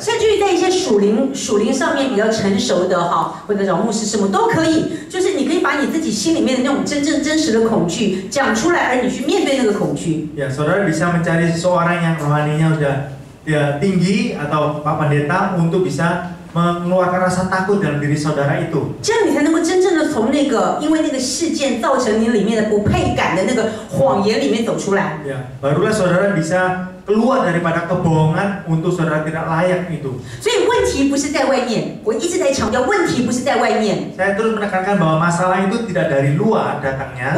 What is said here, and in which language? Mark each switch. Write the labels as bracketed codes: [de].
[zh] 甚至于在一些属灵上面比较成熟的哈，或者找牧师师母都可以，就是你可以把你自己心里面的那种真实的恐惧讲出来，而你去面对那个恐惧。 [id] Ya, saudara bisa mencari seseorang yang rohaninya udah tinggi atau Pak Pendeta untuk bisa mengeluarkan rasa takut dalam diri saudara itu. [zh] 这样你才能够真正的从那个因为那个事件造成你里面的不配感的那个谎言里面走出来。 [id] Ya, barulah saudara bisa keluar daripada kebohongan untuk saudara tidak layak itu. [zh] 所以问题不是在外面，我一直在强调，问题不是在外面， [id] Saya terus menekankan bahwa masalah itu tidak dari luar datangnya.